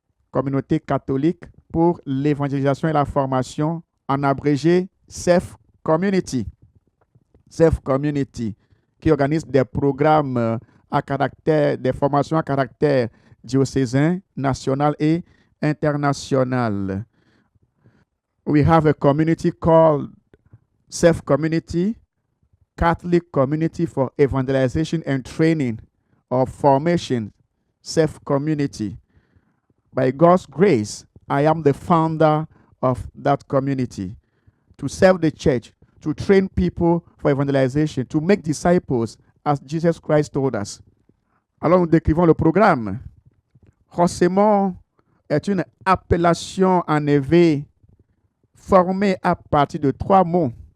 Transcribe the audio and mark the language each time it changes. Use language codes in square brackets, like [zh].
[fr] Communauté catholique pour l'évangélisation et la formation, en abrégé CEF Community. CEF Community, qui organise des programmes à caractère, des formations à caractère diocésain, national et international. [en] We have a community called CEF Community, Catholic Community for Evangelization and Training or Formation, CEF Community. By God's grace, I am the founder of that community to serve the church, to train people for evangelization, to make disciples as Jesus Christ told us. [fr] Alors nous décrivons le programme. Hosemo est une appellation en éveil formée à partir de trois mots.